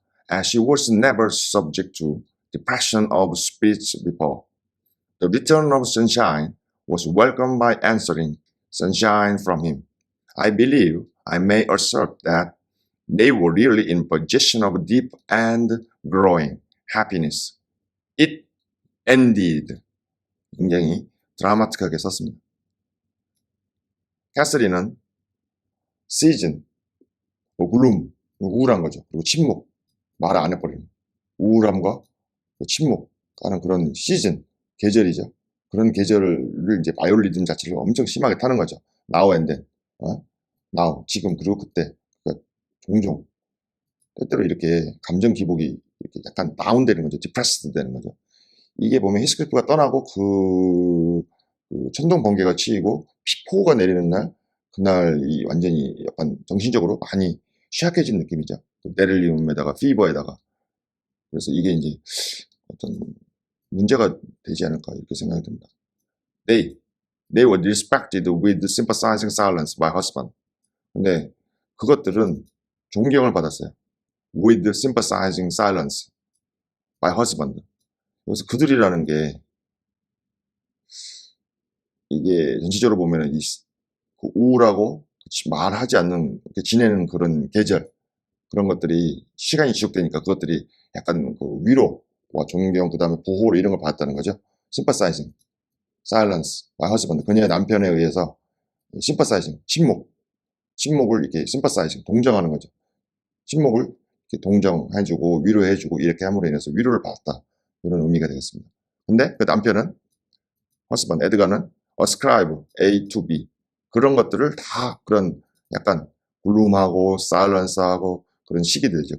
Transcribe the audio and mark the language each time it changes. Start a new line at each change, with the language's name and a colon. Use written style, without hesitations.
English: as she was never subject to depression of spirits before. The return of sunshine was welcomed by answering sunshine from him. I believe I may assert that they were really in possession of deep and growing happiness. It ended.
Korean: 굉장히 드라마틱하게 썼습니다. 캐서린은 season, gloom, 우울한 거죠. 그리고 침묵, 말을 안 해버리는 우울함과 침묵하는 그런 시즌, 계절이죠. 그런 계절을 이제 바이올리즘 자체를 엄청 심하게 타는 거죠.
English: Now and then, now,
Korean: 지금, 그리고 그때. 그러니까 종종 때때로 이렇게 감정 기복이 이렇게 약간 다운되는 거죠. 디프레스드 되는 거죠. 이게 보면 히스클리프가 떠나고 그 천둥 번개가 치이고 폭우가 내리는 날, 그날 이 완전히 약간 정신적으로 많이 취약해진 느낌이죠. 베릴리움에다가 피버에다가. 그래서 이게 이제 어떤 문제가 되지 않을까 이렇게 생각이 듭니다.
English: They were respected with sympathizing silence by husband.
Korean: 근데 그것들은 존경을 받았어요.
English: With sympathizing silence by husband.
Korean: 그래서 그들이라는 게 이게 전체적으로 보면은 그 우울하고 말하지 않는 지내는 그런 계절, 그런 것들이 시간이 지속되니까 그것들이 약간 그 위로와 존경, 그 다음에 보호 이런 걸 받았다는 거죠.
English: sympathizing silence by husband.
Korean: 그녀의 남편에 의해서 sympathizing, 침묵을 이렇게 sympathizing, 동정하는 거죠. 침묵을 이렇게 동정해주고 위로해주고 이렇게 함으로 인해서 위로를 받았다, 이런 의미가 되겠습니다. 근데 그 남편은 husband, 에드가는 ascribe A to B, 그런 것들을 다 그런 약간 gloom하고 silence하고 그런 시기들이죠.